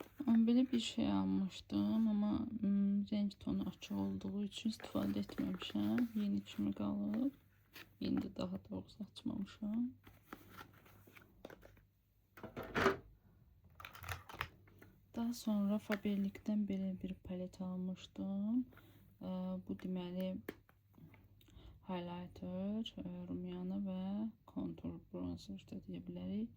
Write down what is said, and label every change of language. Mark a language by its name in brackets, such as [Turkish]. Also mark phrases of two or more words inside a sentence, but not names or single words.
[Turkish] Böyle bir şey almıştım ama renk tonu açıq olduğu için [Azerbaijani] istifadə etməmişəm. Yeni kimi qalıb. Yeni də daha doğrusu açmamışam. Daha sonra Faberlic'dən belə bir palet almışdım. Bu deməli highlighter, rumiana və kontur bronzer də deyə bilərik.